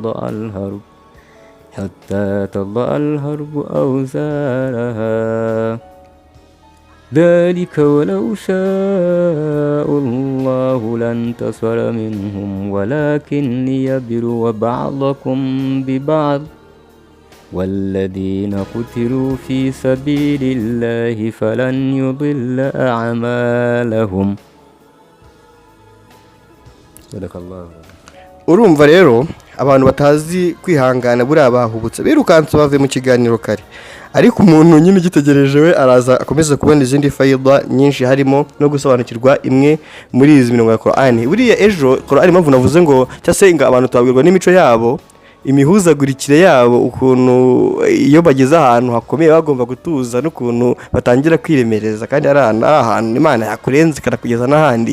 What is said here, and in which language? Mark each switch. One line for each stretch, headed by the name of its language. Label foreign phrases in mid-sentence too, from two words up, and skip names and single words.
Arabic: تضع الحرب أوزارها ذلك ولو شاء الله لانتصر منهم ولكن ليبلو بعضكم ببعض والذين قتلوا في سبيل الله فلن يضل أعمالهم. صدق الله.
Kinyarwanda: Urumva rero abantu batazi kwihangana buri abahubutse birukanse bave mu kiganiro kare, ariko umuntu nyine ugitegereje we araza akomeza kubona izindi fayida nyinshi harimo no gusobanukirwa imwe muri izi mirongo ya Qur'an. Buriya ejo Qur'an impamvu navuze ngo cyasenga abantu twabwirwa n'imico yabo, imihuzagurikire yabo, ukuntu iyo bageze ahantu hakomeye bagomba gutuza n'ukuntu batangira kwiremereza kandi ari ahantu Imana yakurenze kanakugeza n'ahandi.